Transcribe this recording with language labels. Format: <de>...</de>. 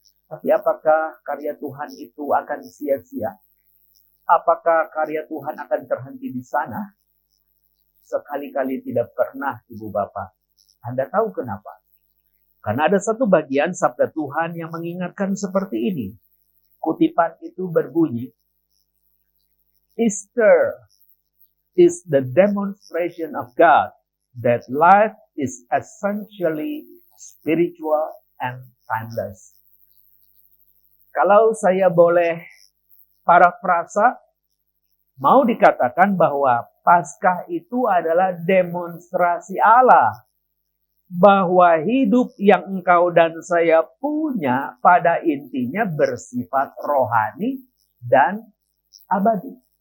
<id>Tapi apakah karya Tuhan itu akan sia-sia? Apakah karya Tuhan akan terhenti di sana? Sekali-kali tidak pernah, Ibu Bapak. Anda tahu kenapa? Karena ada satu bagian sabda Tuhan yang mengingatkan seperti ini. Kutipan itu berbunyi,</id> <en>Easter is the demonstration of God that life is essentially spiritual and timeless.</en> <id>Kalau saya boleh parafrasa, mau dikatakan bahwa Paskah itu adalah demonstrasi Allah bahwa hidup yang engkau dan saya punya pada intinya bersifat rohani dan abadi.</id>